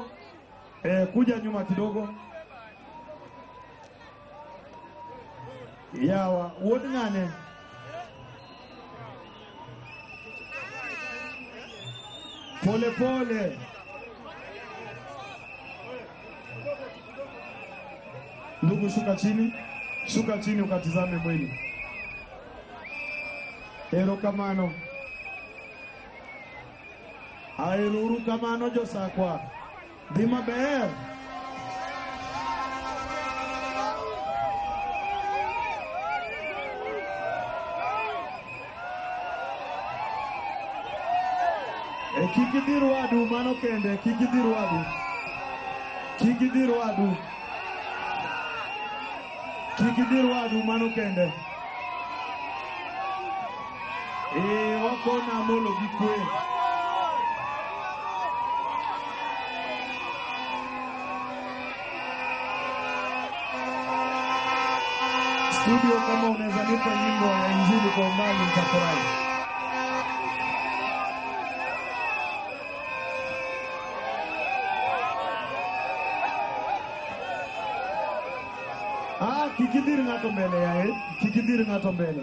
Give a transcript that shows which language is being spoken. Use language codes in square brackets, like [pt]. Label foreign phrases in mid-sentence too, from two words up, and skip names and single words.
[sw] Kuja nyuma kidogo. [luo] Yawa, wodngane. [sw] Pole. Ndugu, shuka chini ukatizame mwili. [luo] Ero kamano. Airuru kamano josakwa. Dima ber. Kikidiru wadu mano kende, Kikidiru wadu mano kende. Wako na molo gikwe. [sw] Studio, kama unaweza nipa nyimbo ya injili kwa umbali nitafurahi. [luo] Kikidiru ngato mbele.